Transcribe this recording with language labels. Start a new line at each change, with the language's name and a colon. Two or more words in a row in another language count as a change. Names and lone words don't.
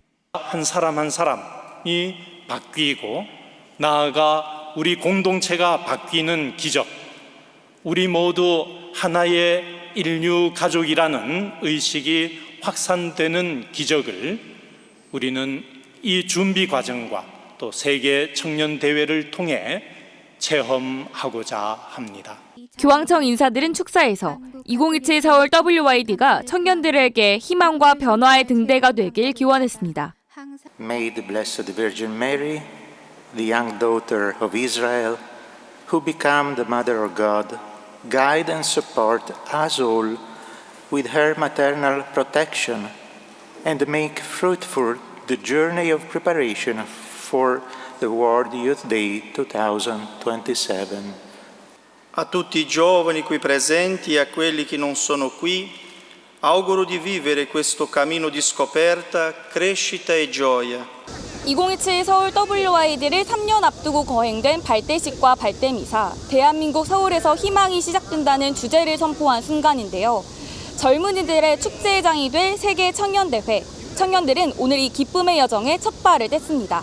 Korean: 한 사람 한 사람이 바뀌고 나아가 우리 공동체가 바뀌는 기적, 우리 모두 하나의 인류 가족이라는 의식이 확산되는 기적을 우리는 이 준비 과정과 또 세계 청년 대회를 통해 체험하고자 합니다. 교황청 인사들은 축사에서 2027 서울 WID가 청년들에게 희망과 변화의 등대가 되길 기원했습니다.
English: May the Blessed Virgin Mary, the young daughter of Israel, who became the Mother of God, guide and support us all with her maternal protection and make fruitful the journey of preparation for the World Youth Day 2027.
Italian: A tutti i giovani qui presenti e a quelli che non sono qui, auguro di vivere questo cammino di scoperta, crescita e gioia.
Korean: 2027 서울 WID를 3년 앞두고 거행된 발대식과 발대미사, 대한민국 서울에서 희망이 시작된다는 주제를 선포한 순간인데요. 젊은이들의 축제의 장이 될 세계 청년대회, 청년들은 오늘 이 기쁨의 여정에 첫 발을 뗐습니다.